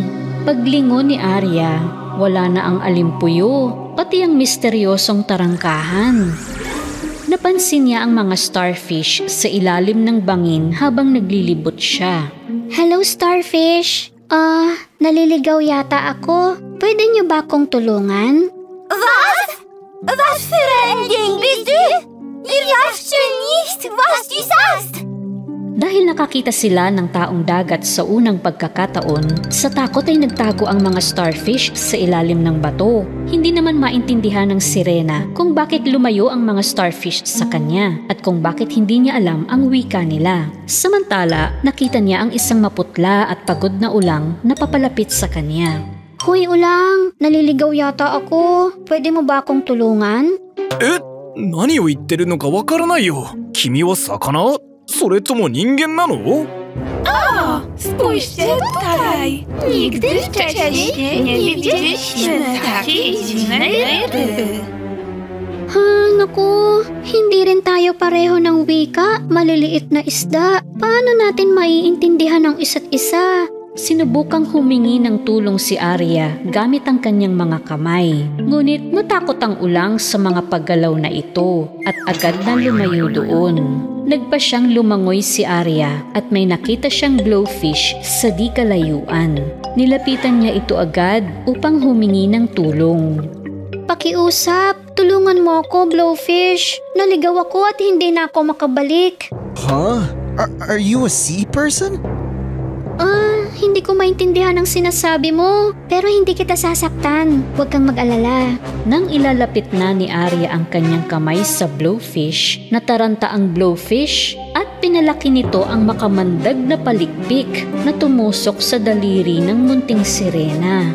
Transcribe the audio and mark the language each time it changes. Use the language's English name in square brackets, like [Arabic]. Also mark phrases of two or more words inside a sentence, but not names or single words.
[Filipino] Paglingon ni Arya, wala na ang alimpuyo, pati ang misteryosong tarangkahan. Napansin niya ang mga starfish sa ilalim ng bangin habang naglilibot siya. [English] Hello, starfish. [Filipino] Naliligaw yata ako. Pwede niyo ba akong tulungan? [German] Was für ein Ding bist du? Wir verstehen nicht, was du sagst. [Filipino] Dahil nakakita sila ng taong dagat sa unang pagkakataon, sa takot ay nagtago ang mga starfish sa ilalim ng bato. Hindi naman maintindihan ng sirena kung bakit lumayo ang mga starfish sa kanya at kung bakit hindi niya alam ang wika nila. Samantala, nakita niya ang isang maputla at pagod na ulang na papalapit sa kanya. Hoy ulang, naliligaw yata ako. Pwede mo ba akong tulungan? [Japanese] 何を言ってるのかわからないよ。君は魚？それとも人間なの？ [Polish] Spójrzcie tutaj. Nigdy wcześniej nie widzieliśmy takiej dziwnej ryby. [Filipino] Naku, hindi rin tayo pareho ng wika. Maliliit na isda. Paano natin maiintindihan ang isa't isa? Sinubukang humingi ng tulong si Arya gamit ang kanyang mga kamay. Ngunit natakot ang ulang sa mga paggalaw na ito at agad na lumayo doon. Nagpa siyang lumangoy si Arya at may nakita siyang blowfish sa di kalayuan. Nilapitan niya ito agad upang humingi ng tulong. Pakiusap, tulungan mo ako, blowfish. Naligaw ako at hindi na ako makabalik. [English] Huh? Are you a sea person? [Filipino] Hindi ko maintindihan ang sinasabi mo, pero hindi kita sasaktan. Huwag kang mag-alala. Nang ilalapit na ni Arya ang kanyang kamay sa blowfish, nataranta ang blowfish at pinalaki nito ang makamandag na palikpik na tumusok sa daliri ng munting sirena.